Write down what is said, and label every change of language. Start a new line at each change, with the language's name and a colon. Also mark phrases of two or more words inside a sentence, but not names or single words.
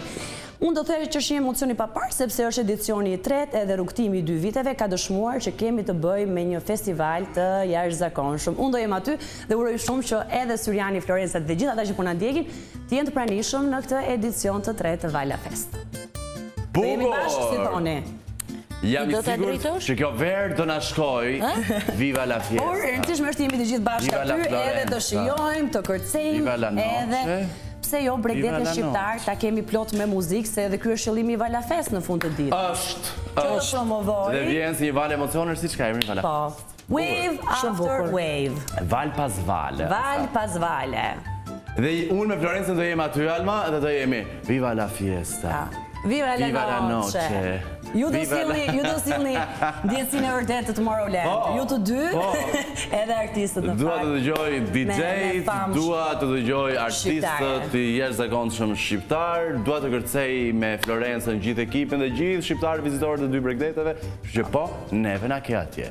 Albanian: Unë do të thërë që është një emocioni pa parë, sepse është edicioni i 3 edhe rrugtimi i 2 viteve ka dëshmuar që kemi të bëjmë me një festival të jashtëzakonshëm. Unë do jem aty dhe uroj shumë që edhe Syriani, Florenca dhe gjithë ata që po na ndjekin të jenë të pranishëm në këtë edicion të 3 të Valafest. Dhe jemi bashkë si thoni. Jam i sigurt që kjo verë do na shkoj.
Spanish: Viva la fiesta.
Albanian: Por, rëndësishme është jemi të gjithë bashkë aty edhe të shijojmë, të kërcejmë, edhe pse jo Bregdetin shqiptar ta kemi plot me muzikë, se edhe ky është qëllimi i Valafest në fund të ditës. Është. Dhe vjen si një val emocionesh siç ka emrin Valafest. Po.
English: Wave after wave.
Albanian: Val pas vale. Val pas vale. Dhe unë me Florencën do jemi aty Alma dhe do jemi
Spanish: Viva la fiesta. Viva la noche.
Albanian: Ju do sillni ndjesinë e vërtetë të Tomorrowland. Ju të dy, edhe artistët në fakt. Dua të dëgjoj DJ-t, dua të dëgjoj artistët të jashtëzakonshëm shqiptar, dua të kërcej me Florencën gjithë ekipin dhe gjithë shqiptarë vizitorë të dy Bregdeteve, që po, neve na ke atje.